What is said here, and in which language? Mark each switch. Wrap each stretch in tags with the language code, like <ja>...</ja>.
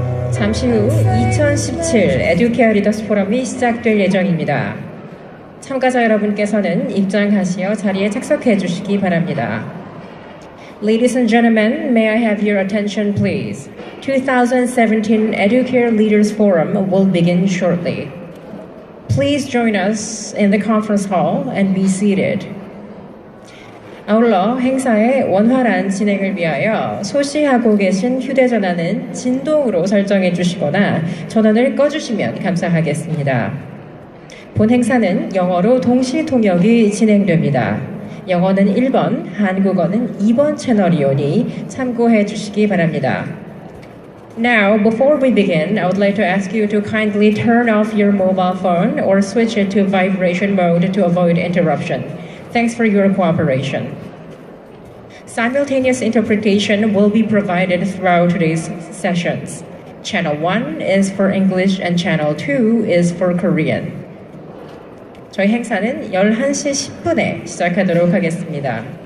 <ko>잠시 후 2017 에듀케어 리더스 포럼이 시작될 예정입니다. 참가자 여러분께서는 입장하시어 자리에 착석해 주시기 바랍니다.</ko> <en>Ladies and gentlemen, may I have your attention please? 2017 Educare Leaders Forum will begin shortly. Please join us in the conference hall and be seated.</en> <ko>아울러 행사의 원활한 진행을 위하여 소시하고 계신 휴대전화는 진동으로 설정해 주시거나 전원을 꺼주시면 감사하겠습니다. 본 행사는 영어로 동시 통역이 진행됩니다. 영어는 1번, 한국어는 2번 채널이오니 참고해 주시기 바랍니다.</ko> <en>Now, before we begin, I would like to ask you to kindly turn off your mobile phone or switch it to vibration mode to avoid interruption. Thanks for your cooperation. Simultaneous interpretation will be provided throughout today's sessions. Channel 1 is for English and Channel 2 is for Korean.</en> <ko>저희 행사는 11시 10분에 시작하도록 하겠습니다.</ko>